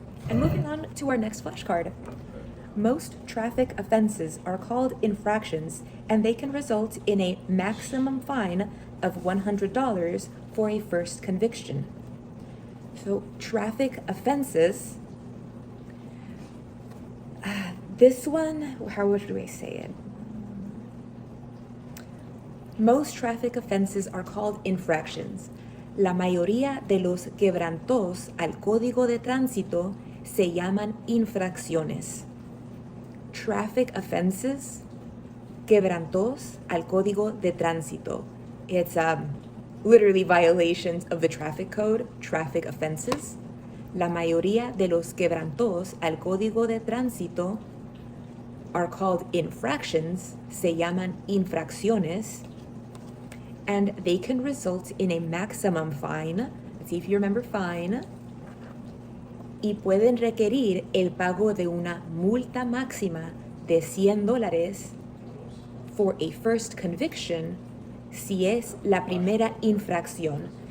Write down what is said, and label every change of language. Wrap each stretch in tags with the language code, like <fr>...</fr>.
<en>And moving on to our next flashcard. Most traffic offenses are called infractions, and they can result in a maximum fine of $100 for a first conviction. So traffic offenses, this one, how do I say it? Most traffic offenses are called infractions.</en> <es>La mayoría de los quebrantos al código de tránsito se llaman infracciones.</es> <en>Traffic offenses,</en> <es>quebrantos al código de tránsito.</es> <en>It's literally violations of the traffic code, traffic offenses.</en> <es>La mayoría de los quebrantos al código de tránsito</es> <en>are called infractions,</en> <es>se llaman infracciones.</es> <en>And they can result in a maximum fine. Let's see if you remember fine.</en> <es>Y pueden requerir el pago de una multa máxima de $100</es> <en>for a first conviction</en> <es>si es la primera infracción.</es>